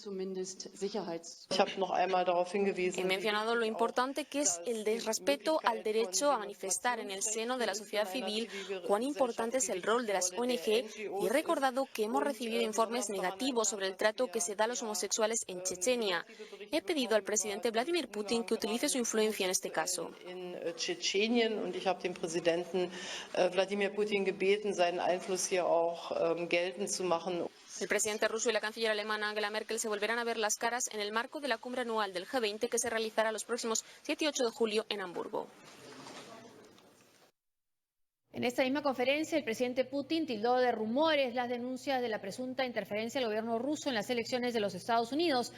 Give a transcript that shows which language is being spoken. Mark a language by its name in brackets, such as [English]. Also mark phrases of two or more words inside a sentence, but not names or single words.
[Spanish] He mencionado lo importante que es el desrespeto al derecho a manifestar en el seno de la sociedad civil, cuán importante es el rol de las ONG y he recordado que hemos recibido informes negativos sobre el trato que se da a los homosexuales en Chechenia. He pedido al presidente Vladimir Putin que utilice su influencia en este caso. [German] Wladimir Putin gebeten, seinen Einfluss hier auch geltend zu machen. [Spanish] El presidente ruso y la canciller alemana Angela Merkel se volverán a ver las caras en el marco de la cumbre anual del G20 que se realizará los próximos 7 y 8 de julio en Hamburgo. En esta misma conferencia, el presidente Putin tildó de rumores las denuncias de la presunta interferencia del gobierno ruso en las elecciones de los Estados Unidos.